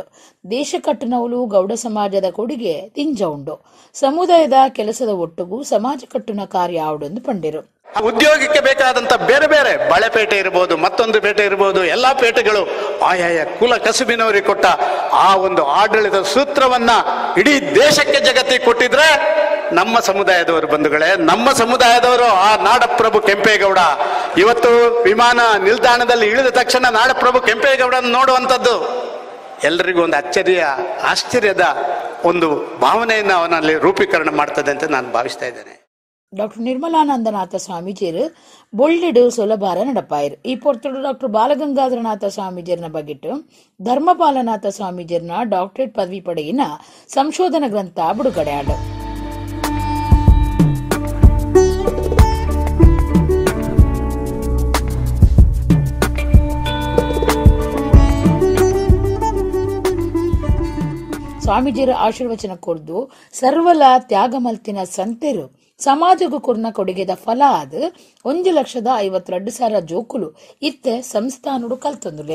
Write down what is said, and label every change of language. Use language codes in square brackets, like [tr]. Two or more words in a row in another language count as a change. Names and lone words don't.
[tcy] ದೇಶ ಕಟ್ಟುನವಲು ಗೌಡ ಸಮಾಜದ ಕೊಡುಗೆ ತಿಂಜ ಉಂಡು. ಸಮುದಾಯದ ಕೆಲಸದ ಒಟ್ಟುಗೂ ಸಮಾಜ ಕಟ್ಟುನ ಕಾರ್ಯ ಆವಡೊಂದು ಪಂಡಿರು. [kn] ಉದ್ಯೋಗಕ್ಕೆ ಬೇಕಾದಂತ ಬೇರೆ ಬೇರೆ ಬಳೆಪೇಟೆ ಇರಬಹುದು, ಮತ್ತೊಂದು ಪೇಟೆ ಇರಬಹುದು, ಎಲ್ಲಾ ಪೇಟೆಗಳು ಆಯಾಯ ಕುಲ ಕಸುಬಿನವರಿಗೆ ಕೊಟ್ಟ ಆ ಒಂದು ಆಡಳಿತ ಸೂತ್ರವನ್ನ ಇಡೀ ದೇಶಕ್ಕೆ ಜಗತ್ತಿಗೆ ಕೊಟ್ಟಿದ್ರೆ ನಮ್ಮ ಸಮುದಾಯದವರು ಬಂಧುಗಳೇ, ನಮ್ಮ ಸಮುದಾಯದವರು ಆ ನಾಡಪ್ರಭು ಕೆಂಪೇಗೌಡ ಇವತ್ತು ವಿಮಾನ ನಿಲ್ದಾಣದಲ್ಲಿ ಇಳಿದ ತಕ್ಷಣ ನಾಡಪ್ರಭು ಕೆಂಪೇಗೌಡನ ನೋಡುವಂಥದ್ದು ಎಲ್ರಿಗೂ ಒಂದು ಆಶ್ಚರ್ಯದ ಒಂದು ಭಾವನೆಯನ್ನು ಅವನಲ್ಲಿ ರೂಪೀಕರಣ ಮಾಡ್ತದೆ ಅಂತ ನಾನು ಭಾವಿಸ್ತಾ ಇದ್ದೇನೆ. [tcy] ಡಾಕ್ಟರ್ ನಿರ್ಮಲಾನಂದನಾಥ ಸ್ವಾಮೀಜಿಯರು ಬೊಳ್ಳಿಡು ಸುಲಭಾರ ನಡಪಾಯರು. ಈ ಪೊರ್ತಡು ಡಾಕ್ಟರ್ ಬಾಲಗಂಗಾಧರನಾಥ ಸ್ವಾಮೀಜಿಯರ್ನ ಬಗೆಟ್ಟು ಧರ್ಮಪಾಲನಾಥ ಸ್ವಾಮೀಜಿಯರ್ನ ಡಾಕ್ಟರೇಟ್ ಪದವಿ ಪಡೆಯಿನ ಸಂಶೋಧನಾ ಗ್ರಂಥ ಬಿಡುಗಡೆ ಆಡು. ಸ್ವಾಮೀಜಿಯರ ಆಶೀರ್ವಚನ ಕೊಡ್ದು ಸರ್ವಲ ತ್ಯಾಗ ಮಲ್ತಿನ ಸಂತೆರು ಸಮಾಜಗೂ ಕೊರ್ನ ಕೊಡುಗೆದ ಫಲ ಆದ 1,52,000 ಜೋಕುಲು ಇತ್ತೆ ಸಂಸ್ಥಾನುಡು ಕಲ್ತೊಂದುಲೇರು.